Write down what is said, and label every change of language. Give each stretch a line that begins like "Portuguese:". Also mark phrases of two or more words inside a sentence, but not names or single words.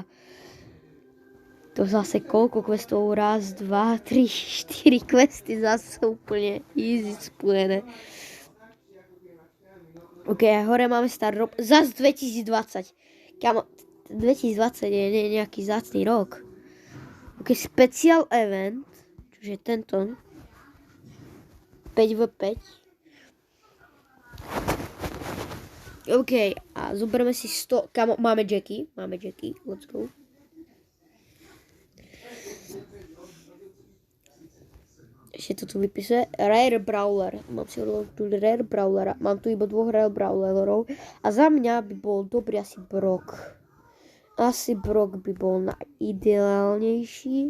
Slovak: To zase koľko questov? 1, 2, 3, 4 questy zase úplne easy splnené. OK, a hore máme stardrop. Zas 2020. Kámo, 2020 je nejaký zácný rok.
English: OK, special event.
Slovak: Čiže tento. 5v5. OK, a zoberieme si 100. Kámo, máme Jackie.
English: Let's go.
Slovak: Ešte to tu vypisuje. Rare Brawler. Mám si odložiť Rare Brawlera. Mám tu iba 2 Rare Brawlerov. A za mňa by bol dobrý asi Brock. Brock by bol najideálnejší.